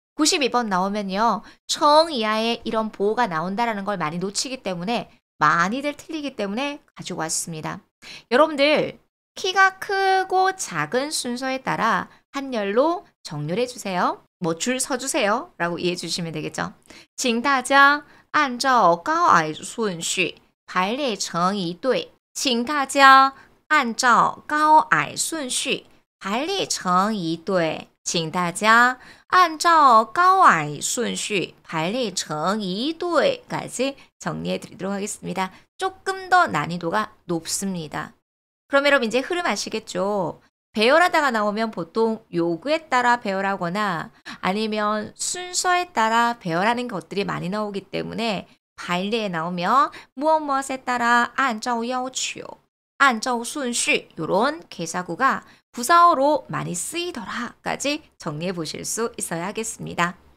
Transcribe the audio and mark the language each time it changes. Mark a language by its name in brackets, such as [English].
[Korean] 92번 나오면요. 청 이하에 이런 보호가 나온다라는 걸 많이 놓치기 때문에 많이들 틀리기 때문에 가지고 왔습니다. 여러분들 키가 크고 작은 순서에 따라 한 열로 정렬해 주세요. 뭐 줄 서주세요 라고 이해해 주시면 되겠죠. [Chinese] 请大家按照高矮顺序排列成一队，请大家按照高矮顺序排列成一队，请大家按照高矮顺序排列成一队 [Korean] 까지 정리해 드리도록 하겠습니다. 조금 더 난이도가 높습니다. 그럼 여러분 이제 흐름 아시겠죠? 배열하다가 나오면 보통 요구에 따라 배열하거나 아니면 순서에 따라 배열하는 것들이 많이 나오기 때문에 발리에 나오면 무엇무엇에 따라 [Chinese] 按照要求, 按照顺序 [Korean] 이런 개사구가 부사어로 많이 쓰이더라까지 정리해 보실 수 있어야 하겠습니다.